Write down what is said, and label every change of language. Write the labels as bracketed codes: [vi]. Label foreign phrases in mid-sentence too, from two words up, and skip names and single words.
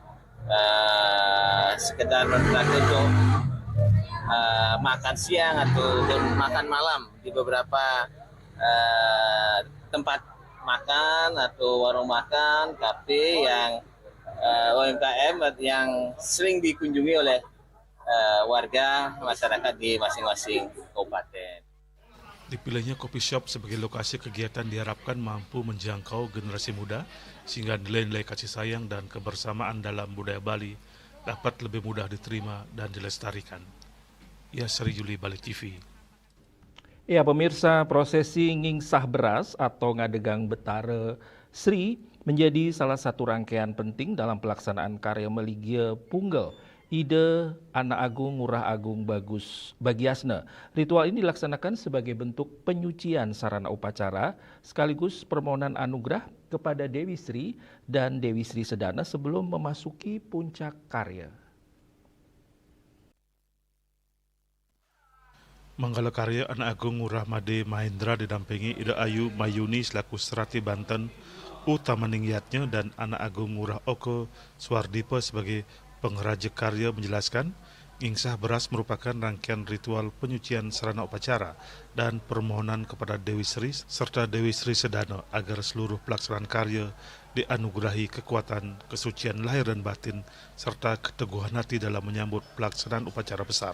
[id] Sekedar mentraktir untuk makan siang atau makan malam di beberapa tempat makan atau warung makan, kafe yang UMKM yang sering dikunjungi oleh warga masyarakat di masing-masing kabupaten. Dipilihnya [en] coffee shop [id] sebagai lokasi kegiatan diharapkan mampu menjangkau generasi muda sehingga nilai-nilai kasih sayang dan kebersamaan dalam budaya Bali dapat lebih mudah diterima dan dilestarikan. Ya, Sri Yuli, Bali TV. Ya, pemirsa, prosesi ngingsah beras atau ngadegang betare Sri menjadi salah satu rangkaian penting dalam pelaksanaan karya Meligia Punggel Ide Anak Agung Ngurah Agung Bagus Bagiasna. Ritual ini dilaksanakan sebagai bentuk penyucian sarana upacara sekaligus permohonan anugerah kepada Dewi Sri dan Dewi Sri Sedana sebelum memasuki puncak karya. Manggala Karya Anak Agung Ngurah Made Mahendra didampingi Ida Ayu Mayuni selaku Serati Banten Utamaningyatnya dan Anak Agung Ngurah Oko Swardipa sebagai pengrajin karya menjelaskan, ngingsah beras merupakan rangkaian ritual penyucian sarana upacara dan permohonan kepada Dewi Sri serta Dewi Sri Sedana agar seluruh pelaksanaan karya dianugerahi kekuatan, kesucian lahir dan batin, serta keteguhan hati dalam menyambut pelaksanaan upacara besar.